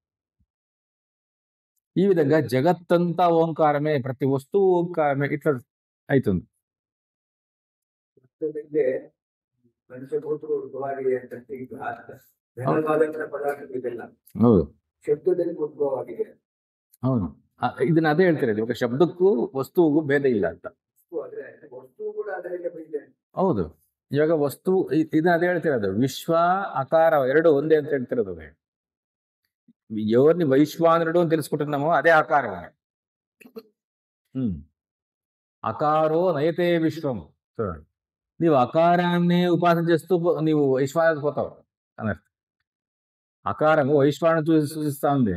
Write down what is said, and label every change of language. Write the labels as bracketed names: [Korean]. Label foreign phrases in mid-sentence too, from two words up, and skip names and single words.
[Telugu] ఈ విధంగా జగత్తంతా ఓంకారమే, ప్రతి వస్తువు ఓంకారమే, ఇట్లా అవుతుంది. [Kannada] అవుನು ಇದನ್ನ ಅದೇ ಹೇಳ್ತಿರೋದು. ఒక ಶಬ್ದಕ್ಕೂ ವಸ್ತುವಿಗೂ ಭೇದ ಇಲ್ಲ ಅಂತ. ಹೌದು, ಇವಾಗ ವಸ್ತು ಇದನ್ನ ಅದೇ ಹೇಳ್ತಿರೋದು. ವಿಶ್ವ ಆಕಾರ ಎರಡು ಒಂದೇ ಅಂತ ಹೇಳ್ತಿರೋದು. [Telugu] ఎవరిని వైశ్వానరుడు అని తెలుసుకుంటున్నామో అదే ఆకారం. [Sanskrit] అకారో నయతే విశ్వం. [Telugu] చూడండి, నీవు అకారాన్ని ఉపాసన చేస్తూ నీవు వైశ్వానికి పోతావు అన్నట్టు. అకారము వైశ్వాన్ని సూచిస్తా ఉంది.